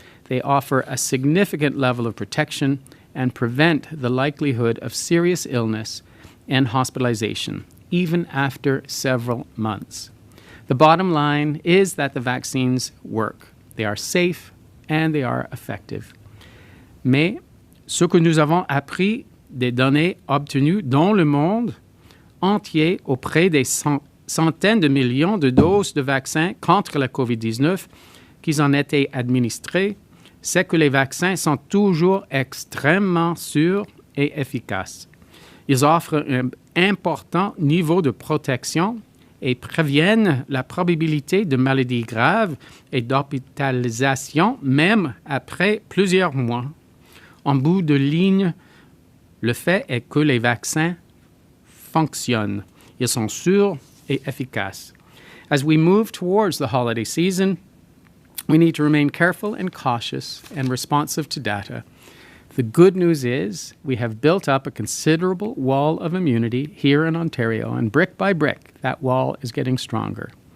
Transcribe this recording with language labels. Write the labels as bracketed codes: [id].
[en] They offer a significant level of protection and prevent the likelihood of serious illness and hospitalization, even after several months. The bottom line is that the vaccines work. They are safe and they are effective. [fr] Mais ce que nous avons appris des données obtenues dans le monde entier auprès des centaines de millions de doses de vaccins contre la COVID-19 qui ont été administrées, c'est que les vaccins sont toujours extrêmement sûrs et efficaces. Ils offrent un important niveau de protection et préviennent la probabilité de maladies graves et d'hospitalisation même après plusieurs mois. En bout de ligne, le fait est que les vaccins fonctionnent. Ils sont sûrs et efficaces. [en] As we move towards the holiday season, we need to remain careful and cautious and responsive to data. The good news is we have built up a considerable wall of immunity here in Ontario, and brick by brick, that wall is getting stronger.